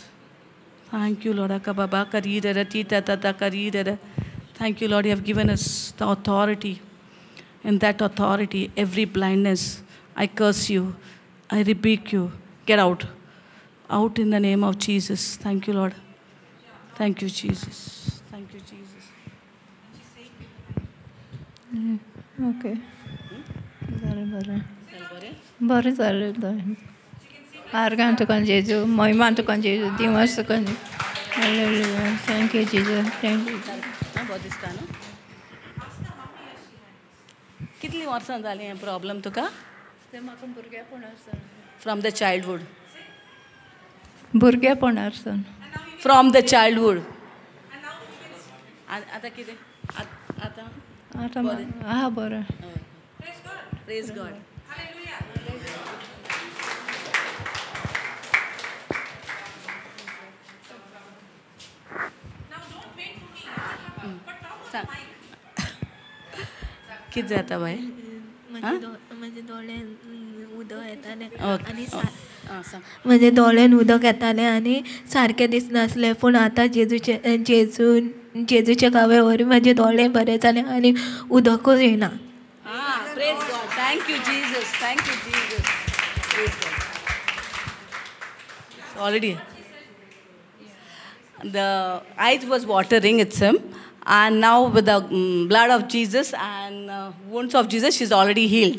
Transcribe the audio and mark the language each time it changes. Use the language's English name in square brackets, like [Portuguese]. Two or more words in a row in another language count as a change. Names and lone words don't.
[English] Thank you, Lord. Thank you, Lord. You have given us the authority. In that authority, every blindness, I curse you. I rebuke you. Get out. Out in the name of Jesus. Thank you, Lord. Thank you, Jesus. Thank you, Jesus. Okay. [Konkani] बरें जालें. आर्गां तुका जेजू. महिमा तुका जेजू. दिवस तुका. [English] Thank you, Jesus. Thank you. [Konkani] कितली वर्सां जालीं हें प्रॉब्लम तुका? तें म्हाका भुरगेपणासान. [English] From the childhood. [Konkani] भुरगेपणासान. [English] From the childhood. [Konkani] आतां कितें? आतां बरें. [English] Praise God. [Konkani] कितें जाता बाय? म्हजे दोळ्यान उदक येतालें आनी म्हजे दोळ्यान उदक येतालें आनी सारकें दिसनासलें पूण आतां जेजूचे गावे व्हरून म्हजे दोळे बरे जाले आनी उदकूच येना. [English] Praise God. Thank you, Jesus. Thank you, Jesus. Praise God. Already. The eyes was watering itself, and now with the blood of Jesus and wounds of Jesus, she's already healed.